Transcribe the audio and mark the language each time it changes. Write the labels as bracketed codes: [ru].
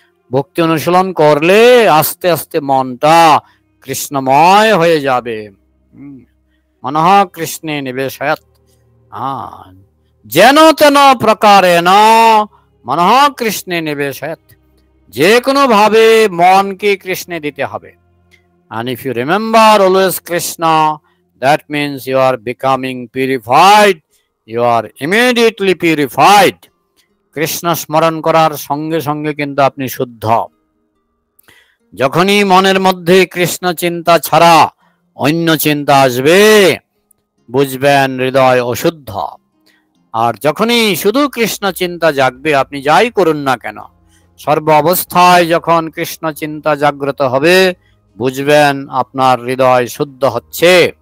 [bn] ভক্তি অনুশীলন করলে আস্তে আস্তে মনটা কৃষ্ণময় হয়ে যাবে। [sa] মনঃ কৃষ্ণে নিবেশয়ৎ, যেন তেন প্রকারেণ মনঃ কৃষ্ণে নিবেশয়ৎ। [bn] যে কোনো ভাবে মনকে কৃষ্ণে দিতে হবে। [en] And if you remember always Krishna, that means you are becoming purified, you are immediately purified. [bn] Krishna স্মরণ করার সঙ্গে সঙ্গে কিন্তু আপনি শুদ্ধ। যখনই মনের মধ্যে কৃষ্ণ চিন্তা ছাড়া অন্য চিন্তা আসবে, বুঝবেন হৃদয় অশুদ্ধ। আর যখনই শুধু কৃষ্ণ চিন্তা জাগবে, আপনি যাই করুন না কেন, সর্ব অবস্থায় যখন কৃষ্ণ চিন্তা জাগ্রত হবে, বুঝবেন আপনার হৃদয় শুদ্ধ হচ্ছে।